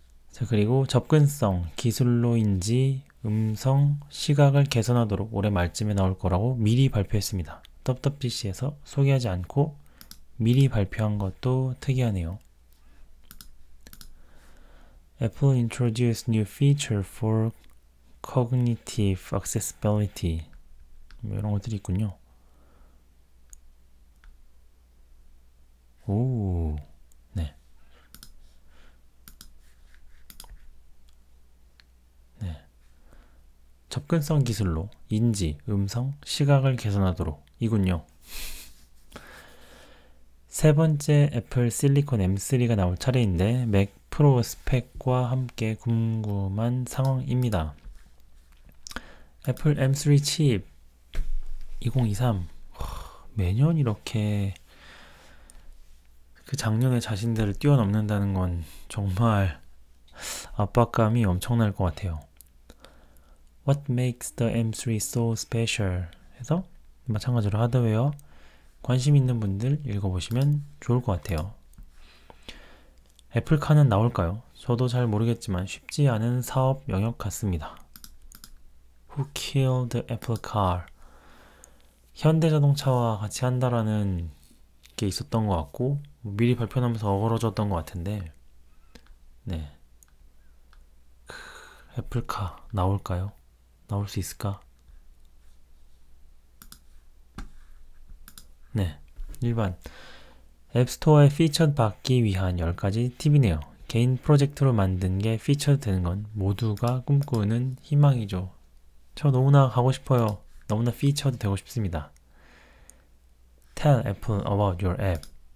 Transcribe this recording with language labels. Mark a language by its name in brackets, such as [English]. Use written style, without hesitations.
[Korean] 자, 그리고 접근성 기술로인지 음성, 시각을 개선하도록 올해 말쯤에 나올 거라고 미리 발표했습니다. WWDC에서 소개하지 않고 미리 발표한 것도 특이하네요. [English] Apple introduced new feature for cognitive accessibility. [Korean] 이런 것들이 있군요. 오, 네. 접근성 기술로 인지, 음성, 시각을 개선하도록 이군요. 세 번째 애플 실리콘 M3가 나올 차례인데 맥 프로 스펙과 함께 궁금한 상황입니다. 애플 M3 칩 2023 매년 이렇게 그 작년의 자신들을 뛰어넘는다는 건 정말 압박감이 엄청날 것 같아요. [English] What makes the M3 so special? [Korean] 해서 마찬가지로 하드웨어 관심 있는 분들 읽어보시면 좋을 것 같아요. 애플카는 나올까요? 저도 잘 모르겠지만 쉽지 않은 사업 영역 같습니다. [English] Who killed the Apple car? [Korean] 현대자동차와 같이 한다라는 게 있었던 것 같고 미리 발표하면서 어그러졌던 것 같은데 네, 애플카 나올까요? 나올 수 있을까? 네, 일반 앱스토어에 피처 받기 위한 10가지 팁이네요. 개인 프로젝트로 만든 게 피처 되는 건 모두가 꿈꾸는 희망이죠. 저 너무나 가고 싶어요. 너무나 피처도 되고 싶습니다. [English] Tell Apple about your app.